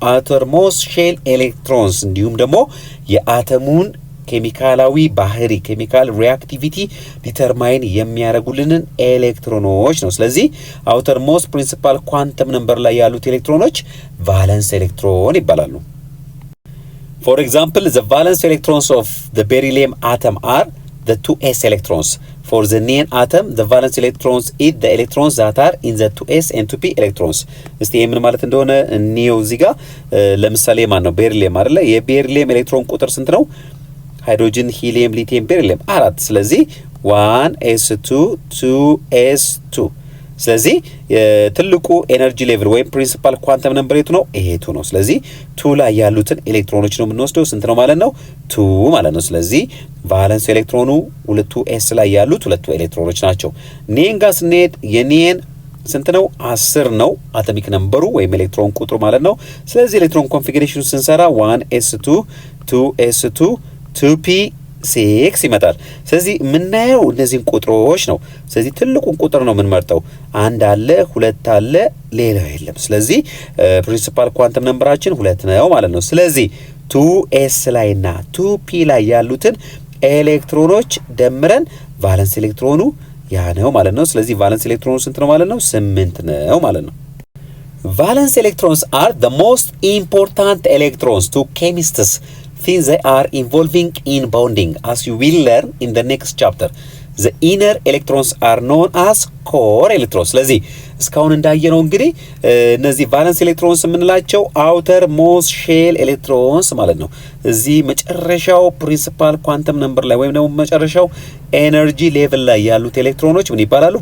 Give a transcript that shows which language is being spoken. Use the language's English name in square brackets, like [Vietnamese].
[Amharic] አተርሞስት ሼል ኤሌክትሮንስ እንዲሁም ደግሞ የአተሙን ኬሚካላዊ ባህሪ ኬሚካል ሪአክቲቪቲ ዲተርማይን የሚያደርጉልንን ኤሌክትሮኖች ነው። ስለዚህ አውተርሞስት ፕሪንሲፓል ኳንተም ነምበር ላይ ያሉት ኤሌክትሮኖች ቫለንስ ኤሌክትሮን ይባላሉ። [English] For example, the valence electrons of the beryllium atom are the 2s electrons. For the neon atom, the valence electrons is the electrons that are in the 2s and 2p electrons. [Amharic] እስቲ ምን ማለት እንደሆነ እኒው እዚህ ጋር ለምሳሌ ማን ነው ቤሪሊየም አይደለ? የቤሪሊየም ኤሌክትሮን ቁጥር ስንት ነው? ሃይድሮጅን፣ ሂሊየም፣ ሊቲየም፣ ቤሪሊየም 4። ስለዚህ 1s2 2s2 ስለዚህ ትልቁ ኤነርጂ ሌቭል ወይም ፕሪንሲፓል ኳንተም ነምበር የቱ ነው? ይሄቱ ነው። ስለዚህ 2 ላይ ያሉትን ኤሌክትሮኖች ነው የምንወስደው። ስንት ነው ማለት ነው? 2 ማለት ነው። ስለዚህ ቫለንስ ኤሌክትሮኑ 2s ላይ ያሉት 2 ኤሌክትሮኖች ናቸው። ኒየን ጋር ስንሄድ የኒየን ስንት ነው? 10 ነው አቶሚክ ነምበሩ ወይም ኤሌክትሮን ቁጥሩ ማለት ነው። ስለዚህ ኤሌክትሮን ኮንፊግሬሽኑ ስንሰራ 1s2 2s2 2p 6 ይመጣል። ስለዚህ የምናየው እነዚህን ቁጥሮች ነው። ስለዚህ ትልቁን ቁጥር ነው የምንመርጠው። 1 አለ፣ 2 አለ፣ ሌላው የለም። ስለዚህ ፕሪንሲፓል ኳንተም ነምበራችን 2 ነው ማለት ነው። ስለዚህ 2s ላይ እና 2p ላይ ያሉትን ኤሌክትሮኖች ደምረን ቫለንስ ኤሌክትሮኑ ያ ነው ማለት ነው። ስለዚህ ቫለንስ ኤሌክትሮኑ ስንት ነው ማለት ነው? 8 ነው ማለት ነው። ቫለንስ ኤሌክትሮንስ [English] are the most important electrons to chemists since they are involving in bonding, as you will learn in the next chapter. The inner electrons are known as core electrons. [Amharic] ስለዚህ እስካሁን እንዳየነው እንግዲህ እነዚህ ቫለንስ ኤሌክትሮንስ የምንላቸው አውተር ሞስት ሼል ኤሌክትሮንስ ማለት ነው። እዚህ መጨረሻው ፕሪንሲፓል ኳንተም ነምበር ላይ ወይም ደግሞ መጨረሻው ኤነርጂ ሌቭል ላይ ያሉት ኤሌክትሮኖች ምን ይባላሉ?